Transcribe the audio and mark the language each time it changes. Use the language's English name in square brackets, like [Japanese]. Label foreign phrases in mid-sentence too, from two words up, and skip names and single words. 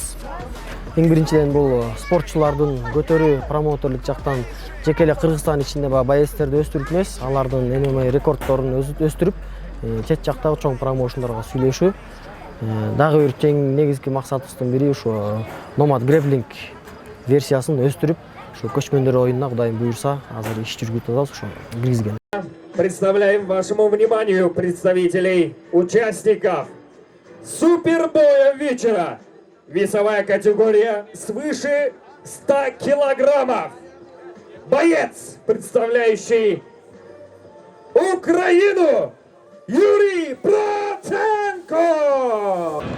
[Kyrgyz] Биздин багытыбыз Эң биринчиден бул спортчулардын көтөрүү промоутерлук жактан жеке эле Кыргызстан ичинде боецтерди өстүрүп эмес, алардын MMA рекорддорун өстүрүп, чет жактагы чоң промоушендорго сүйлөшүү. Дагы бир тең негизги максатыбыздын бири ушу Nomad Grappling версиясын өстүрүп, ушу көчмөндөр оюнуна Кудайым буйрса, азыр иш жүргүзүп атабыз, ошо киргизген. [Russian] Представляем вашему вниманию представителей участников супербоя вечера. Весовая категория свыше 100 килограммов. Боец, представляющий Украину, Юрий Проценко.